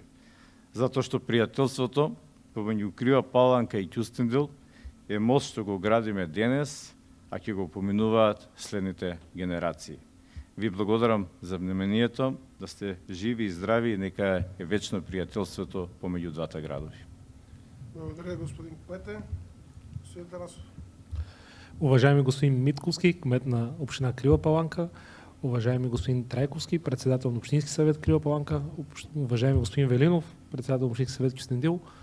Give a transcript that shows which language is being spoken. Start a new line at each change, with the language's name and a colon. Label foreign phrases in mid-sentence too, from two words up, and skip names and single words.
Macedonian: Затоа што пријателството помеѓу Крива Паланка и Кюстендил е мост што го градиме денес, а ќе го поминуваат следните генерации. Ви благодарам за вниманието, да сте живи и здрави и нека е вечно пријателството помеѓу двата градови.
Bulgarian: Благодаря, господин кмете. Господин Тарасов. Уважаеми господин Митковски, кмет на община Крива Паланка, уважаеми господин Трајковски, председател на Общински съвет Крива Паланка, уважаеми господин Велинов, председател на Общински съвет Кюстендил,